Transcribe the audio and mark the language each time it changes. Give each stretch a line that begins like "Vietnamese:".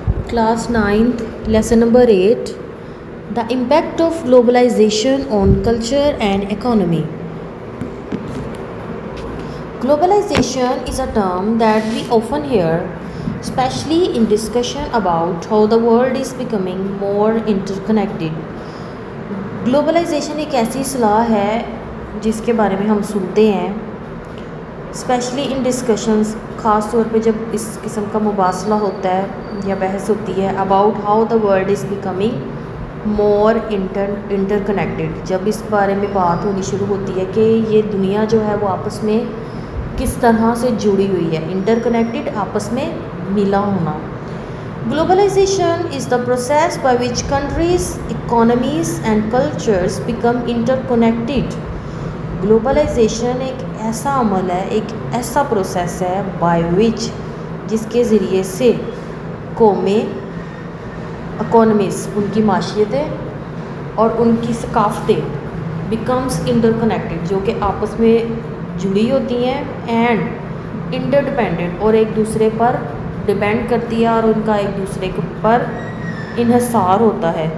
English: Class 9th, lesson number 8, the impact of globalization on culture and economy. Globalization is a term that we often hear, especially in discussion about how the world is becoming more interconnected.
Urdu: Globalisation ایک ایسی اصطلاح ہے جس کے بارے میں ہم سنتے ہیں
English: specially in discussions,
Urdu: خاص طور پہ جب اس قسم کا مباحثہ ہوتا ہے یا بحث ہوتی ہے
English: About how the world is becoming more interconnected.
Urdu: جب اس بارے میں بات ہونی شروع ہوتی ہے کہ یہ دنیا جو ہے وہ آپس میں کس طرح سے جڑی ہوئی ہے، انٹر کنیکٹڈ، آپس میں ملا ہونا.
English: Globalization is the process by which countries, economies and cultures become interconnected.
Urdu: Globalization ایک ایسا عمل ہے، ایک ایسا پروسیس ہے
English: by which،
Urdu: جس کے ذریعے سے قومیں، اکانومیز، ان کی معیشتیں اور ان کی ثقافتیں
English: becomes interconnected،
Urdu: جو کہ آپس میں جڑی ہوتی ہیں
English: and interdependent،
Urdu: اور ایک دوسرے پر ڈپینڈ کرتی ہے اور ان کا ایک دوسرے کے اوپر انحصار ہوتا ہے.